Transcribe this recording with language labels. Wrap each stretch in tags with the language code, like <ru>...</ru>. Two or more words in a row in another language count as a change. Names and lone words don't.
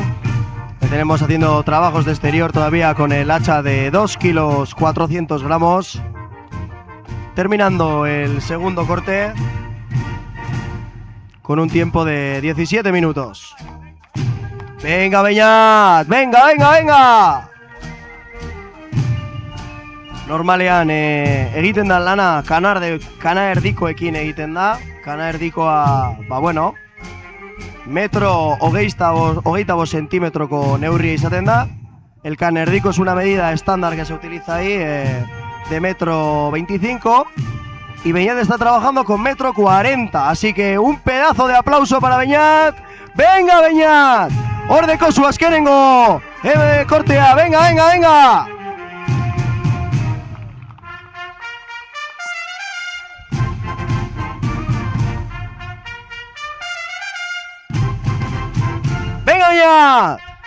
<es>Le tenemos haciendo trabajos de exterior todavía con el hacha de 2 kilos 400 gramos. Terminando el segundo corte con un tiempo de 17 minutos. Venga Beñat, venga!</es> <eu>Normalean egiten da lana kana erdikoekin egiten da. Kana erdikoa, bueno, metro hogeita bost centímetroko neurria izaten da.</eu> <es>El</es> <eu>kana erdiko</eu> <es>es una medida estándar que se utiliza ahí de metro 25 y Beñat está trabajando con metro 40, así que un pedazo de aplauso para Beñat. ¡Venga Beñat!</es> <eu>Ordeko zu azkenengo kortea, venga!</eu> <es>¡Venga Beñat!</es>